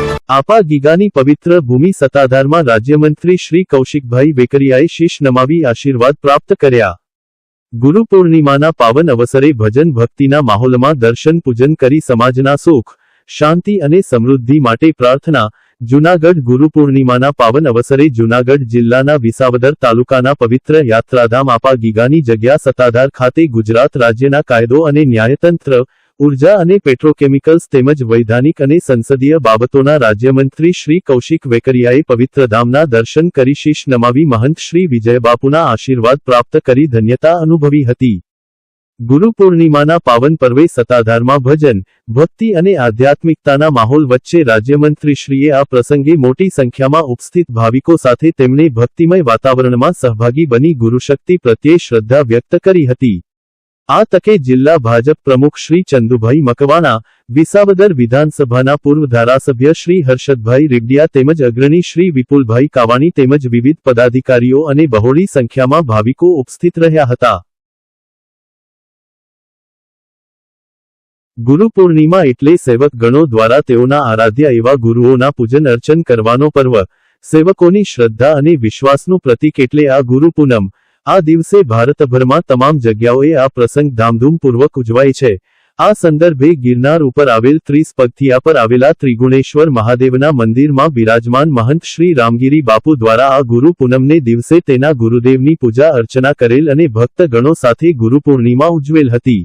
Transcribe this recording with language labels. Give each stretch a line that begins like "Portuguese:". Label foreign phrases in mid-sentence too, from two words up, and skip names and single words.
Gujarati: આપા ગીગાની પવિત્ર ભૂમિ સત્તાધારમાં રાજ્યમંત્રી શ્રી કૌશિકભાઈ વેકરિયાએ શીશ નમાવી આશીર્વાદ પ્રાપ્ત કર્યા। ગુરુ પૂર્ણિમાના પાવન અવસરે ભજન ભક્તિના માહોલમાં દર્શન પૂજન કરી સમાજના સુખ શાંતિ અને સમૃદ્ધિ માટે પ્રાર્થના। જૂનાગઢ ગુરુ પૂર્ણિમાના પાવન અવસરે જૂનાગઢ જિલ્લાના વિસાવદર તાલુકાના પવિત્ર યાત્રાધામ આપા ગીગાની જગ્યા સત્તાધાર ખાતે ગુજરાત રાજ્યના કાયદો અને ન્યાયતંત્ર, ઊર્જા અને પેટ્રોકેમિકલ્સ તેમજ વૈધાનિક અને સંસદીય બાબતોના રાજ્યમંત્રી શ્રી કૌશિક વેકરિયાએ પવિત્ર ધામના દર્શન કરી શીશ નમાવી મહંત શ્રી વિજયબાપુના આશીર્વાદ પ્રાપ્ત કરી ધન્યતા અનુભવી હતી। ગુરુ પૂર્ણિમાના પાવન પર્વે સત્તાધારમાં ભજન ભક્તિ અને આધ્યાત્મિકતાના માહોલ વચ્ચે રાજ્યમંત્રીશ્રીએ આ પ્રસંગે મોટી સંખ્યામાં ઉપસ્થિત ભાવિકો સાથે તેમણે ભક્તિમય વાતાવરણમાં સહભાગી બની ગુરુશક્તિ પ્રત્યે શ્રદ્ધા વ્યક્ત કરી હતી। આ તકે જિલ્લા ભાજપ પ્રમુખ શ્રી ચંદુભાઈ મકવાણા, વિસાવદર વિધાનસભાના પૂર્વ ધારાસભ્ય શ્રી હર્ષદભાઈ રેડ્ડિયા તેમજ અગ્રણી શ્રી વિપુલભાઈ કાવાણી તેમજ વિવિધ પદાધિકારીઓ અને બહોળી સંખ્યામાં ભાવિકો ઉપસ્થિત રહ્યા હતા। ગુરુ પૂર્ણિમા એટલે સેવક ગણો દ્વારા તેઓના આરાધ્ય એવા ગુરુઓના પૂજન અર્ચન કરવાનો પર્વ। સેવકોની શ્રદ્ધા અને વિશ્વાસનું પ્રતીક એટલે આ ગુરુ પૂનમ। આ દિવસે ભારતભરમાં તમામ જગ્યાઓએ આ પ્રસંગ ધામધૂમપૂર્વક ઉજવાય છે। આ સંદર્ભે ગિરનાર ઉપર આવેલ 30 પગથિયા પર આવેલા ત્રિગુણેશ્વર મહાદેવના મંદિરમાં બિરાજમાન મહંત શ્રી રામગિરી બાપુ દ્વારા આ ગુરુ પૂનમને દિવસે તેના ગુરુદેવની પૂજા અર્ચના કરેલ અને ભક્ત ગણો સાથે ગુરુ પૂર્ણિમા ઉજવેલ હતી।